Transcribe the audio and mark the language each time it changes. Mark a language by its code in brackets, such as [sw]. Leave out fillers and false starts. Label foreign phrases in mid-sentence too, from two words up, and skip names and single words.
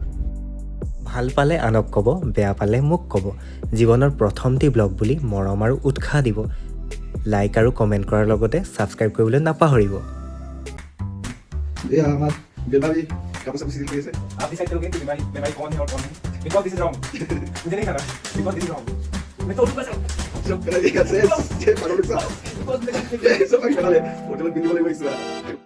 [as] ভাল পালে আনক ক'ব, বেয়া পালে মোক ক'ব। জীৱনৰ প্ৰথমটি ব্লগ বুলি মৰম আৰু উৎসাহ দিব। লাইক আৰু কমেণ্ট কৰাৰ লগতে ছাবস্ক্ৰাইব কৰিবলৈ নাপাহৰিব। এয়া আমাৰ বেমাৰী কাপোৰ চাপোৰ চিলাই আছে [hi] आप डिसाइड करोगे कि बीमारी कौन है और कौन नहीं [en] because this is wrong [hi] मुझे नहीं खाना [en] because this is wrong [hi] मैं तो उठूंगा [as] চব পেলাই আছে যে পাগল হৈছে চব পেলাই হোটেলত পিন্ধিব লাগিব